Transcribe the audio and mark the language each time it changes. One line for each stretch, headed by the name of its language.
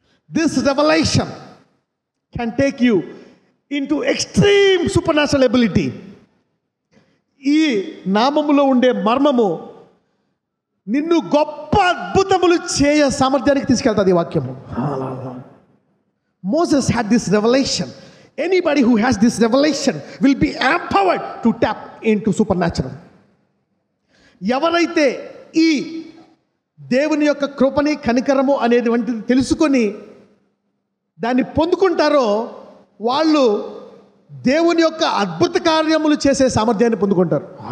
English: This revelation can take you into extreme supernatural ability.
Telugu: ఈ నామములో ఉండే మర్మము నిన్ను గొప్ప అద్భుతములు చేయ సామర్థ్యానికి తీసుకెళ్తాది ఈ వాక్యము.
English: Moses had this revelation. Anybody who has this revelation will be empowered to tap into supernatural.
Telugu: ఎవరైతే ఈ దేవుని యొక్క కృపని కనికరము అనేది వంటిది తెలుసుకొని దాన్ని పొందుకుంటారో వాళ్ళు దేవుని యొక్క అద్భుత కార్యములు చేసే సామర్థ్యాన్ని పొందుకుంటారు.